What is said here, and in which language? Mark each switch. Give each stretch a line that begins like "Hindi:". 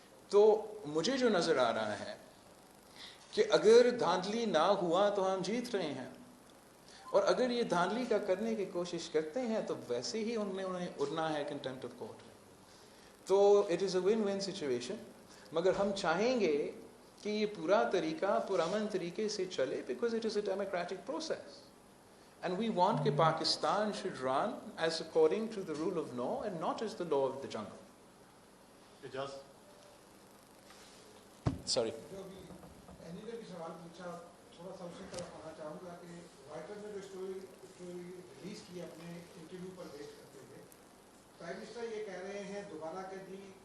Hindi: तो मुझे जो नज़र आ रहा है कि अगर धांधली ना हुआ तो हम जीत रहे हैं, और अगर ये धांधली का करने की कोशिश करते हैं तो वैसे ही उन्हें उड़ना है कंटेम्प्ट ऑफ कोर्ट। तो
English: It is a win win situation.
Hindi: मगर हम चाहेंगे कि ये पूरा तरीका पुरअमन तरीके से चले,
English: Because it is a democratic process and we want कि Pakistan should run as according to the rule of law and not as the law of the jungle. Sorry.
Hindi: जो भी एनीले भी सवाल पूछा, थोड़ा सा उसकी तरफ आना चाहूँगा कि रॉयटर्स ने जो स्टोरी रिलीज की अपने इंटरव्यू पर बेस करते हुए, प्राइम मिनिस्टर ये कह रहे हैं दोबारा कि जी